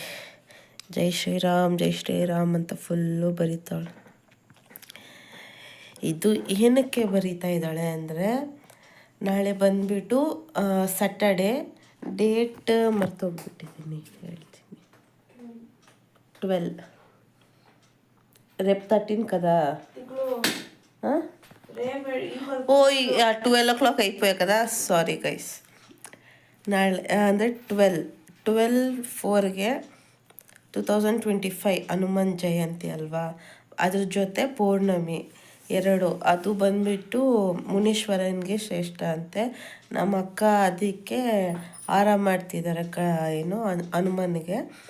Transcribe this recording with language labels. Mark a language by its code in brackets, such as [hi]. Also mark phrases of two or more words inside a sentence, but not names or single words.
[kn] ಜೈ ಶ್ರೀರಾಮ್ ಜೈ ಶ್ರೀರಾಮ್ ಅಂತ ಫುಲ್ಲು ಬರೀತಾವಳೆ. ಇದು ಏನಕ್ಕೆ ಬರೀತಾ ಇದ್ದಾಳೆ ಅಂದರೆ, ನಾಳೆ ಬಂದುಬಿಟ್ಟು ಸ್ಯಾಟರ್ಡೇ, ಡೇಟ್ ಮರ್ತೋಗ್ಬಿಟ್ಟಿದ್ದೀನಿ, ಹೇಳ್ತೀನಿ. [te] 12 రేపు 13 కదా. ఓ 12 o'clock అయిపోయాయి కదా, [en] sorry guys. [kn] ನಾಳೆ ಅಂದರೆ 12/4ಗೆ 2025 ಹನುಮಾನ್ ಜಯಂತಿ ಅಲ್ವಾ, ಅದ್ರ ಜೊತೆ ಪೌರ್ಣಮಿ ಎರಡು. ಅದು ಬಂದುಬಿಟ್ಟು ಮುನೀಶ್ವರನಿಗೆ ಶ್ರೇಷ್ಠ ಅಂತೆ. ನಮ್ಮ ಅಕ್ಕ ಅದಕ್ಕೆ ಹಾರ ಮಾಡ್ತಿದ್ದಾರೆ ಏನು ಹನುಮನಿಗೆ.